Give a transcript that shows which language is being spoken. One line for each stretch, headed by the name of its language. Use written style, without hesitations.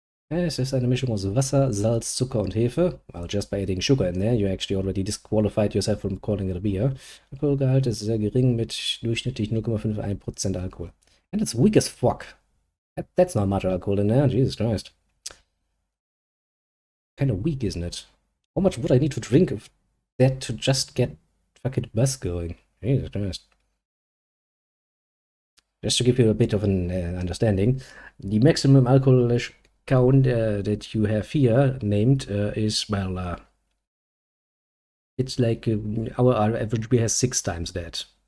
German: Es ist eine Mischung aus Wasser, Salz, Zucker und Hefe.
English: Well, just by adding sugar in there, you actually already disqualified yourself from calling it a beer.
German: Alkoholgehalt ist sehr gering mit durchschnittlich 0,51% Alkohol.
English: And it's weak as fuck. That's not much alcohol in there, Jesus Christ. Kind of weak, isn't it? How much would I need to drink of that to just get fucking buzz going? Jesus Christ. Just to give you a bit of an understanding, the maximum alcoholic count that you have here named is, well, it's like our average beer has 6 times that.